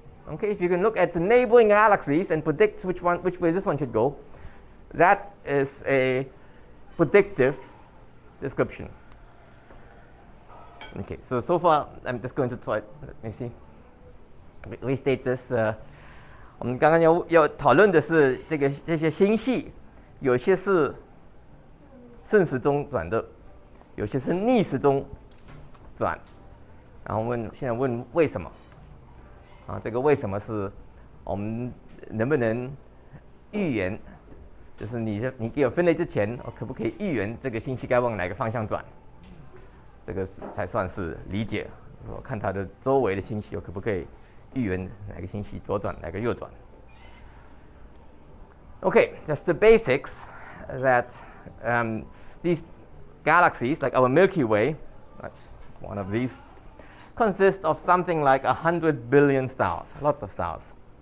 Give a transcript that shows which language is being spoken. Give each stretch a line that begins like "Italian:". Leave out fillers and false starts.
English: Okay, if you can look at the neighboring galaxies and predict which way this one should go, that is a predictive description. Okay, so far I'm just going to try. Let me see. Restate this.
Chinese: 我们刚刚要讨论的是这些星系，有些是顺时钟转的，有些是逆时钟转。然后现在问为什么？这个为什么是我们能不能预言？就是你给我分类之前，可不可以预言这个星系该往哪个方向转？这个才算是理解。我看它的周围的星系，我可不可以预言哪个星系左转，哪个右转
English: ？Okay, just the basics that these galaxies, like our Milky Way, like one of these, consist of something like 100 billion stars, a lot of stars.